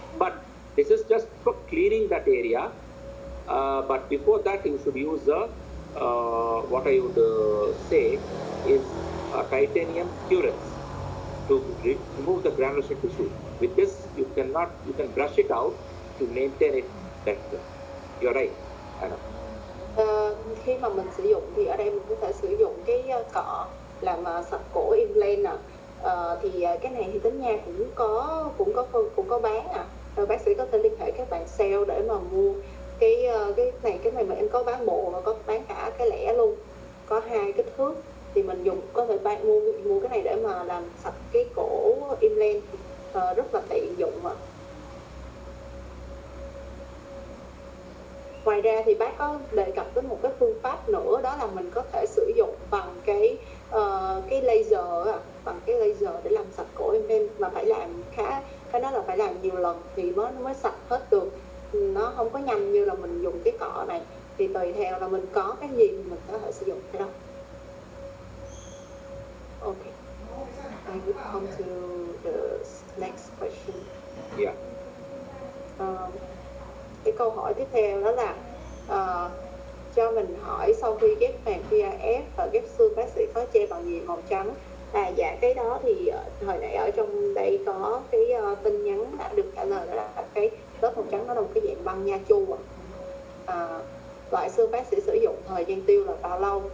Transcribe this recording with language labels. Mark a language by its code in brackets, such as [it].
[en] But this is just for cleaning that area. But before that, you should use what I would say is a titanium curettes to remove the granulation tissue. With this, you can brush it out to maintain it better. You're right, Anna. [vi] Khi mà mình sử dụng thì ở đây mình có thể sử dụng cái cọ làm sạch cổ implant nè. Cái này thì Tính Nha cũng có bán rồi bác sĩ có thể liên hệ các bạn sale để mà mua cái này mà em có bán bộ và có bán cả cái lẻ luôn, có hai kích thước thì mình có thể mua cái này để mà làm sạch cái cổ implant, rất là tiện dụng ạ. Ngoài ra thì bác có đề cập đến một cái phương pháp nữa, đó là mình có thể sử dụng bằng cái laser bằng cái laser để làm sạch cổ implant, mà cái đó là phải làm nhiều lần thì mới sạch hết được, nó không có nhanh như là mình dùng cái cọ này. Thì tùy theo là mình có cái gì thì mình có thể sử dụng cái đó. [en] Okay, I will come to the next question. Yeah. [vi] Cái câu hỏi tiếp theo đó là cho mình hỏi sau khi ghép màng PRF và ghép xương bác sĩ có che bằng gì màu trắng? Dạ cái đó thì hồi nãy ở trong đây có cái tin nhắn đã được trả lời, đó là cái lớp màu trắng nó là một cái dạng băng nha chu loại xương bác sĩ sử dụng thời gian tiêu là bao lâu?